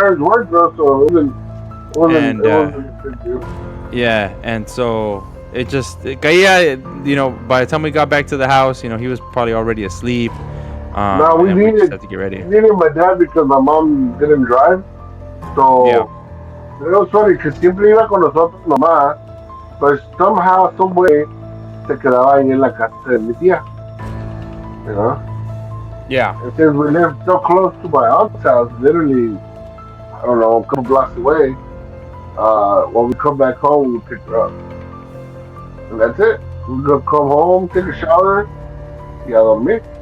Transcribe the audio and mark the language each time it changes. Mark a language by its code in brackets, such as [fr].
[en] parents worked, bro, so And it wasn't a big deal. yeah, and so it [es] caía, [en] by the time we got back to the house, he was probably already asleep. No, And we just had to get ready. we needed my dad because my mom didn't drive. Yeah. So it was funny because [es] siempre iba con nosotros mamá, [en] but somehow, some way, [es] se quedaba ahí en la casa de mi tía. [en] You know? Yeah. And since we lived so close to my aunt's house, literally, I don't know, a couple blocks away, When we come back home, we pick her up, and that's it. We go come home, take a shower, [es] y a dormir.